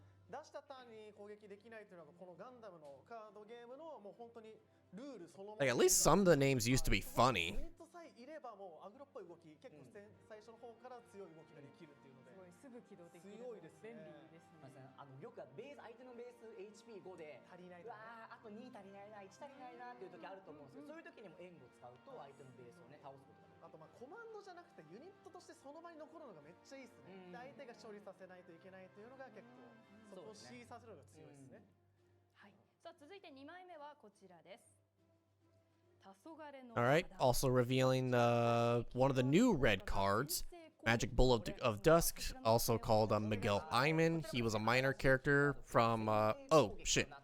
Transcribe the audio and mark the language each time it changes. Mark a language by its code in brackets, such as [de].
[ja] 出したターンに攻撃できないというのがこのガンダムのカードゲームのもう本当にルールそのもの。 [en] Like, at least some of the names used to be funny. [ja] ユニットさえいればもうアグロっぽい動き、結構最初の方から強い動きができるっていうので、すごいすぐ起動できる。強いですね。便利ですね。よくベース相手のベース HP5 で足りない、うわーあと2足りないな、1足りないなっていう時あると思うんですけど、そういう時にも援護を使うと相手のベースをね倒すことができる。あとまあコマンドじゃなくてユニットとしてその場に残るのがめっちゃいいですね。で相手が処理させないといけないというのが結構そこを示唆させるのが強いですね。はい。さあ続いて2枚目はこちらです。 [en] All right, also revealing one of the new red cards, Magic Bull of Dusk, also called Miguel Iman. He was a minor character from, oh, shit.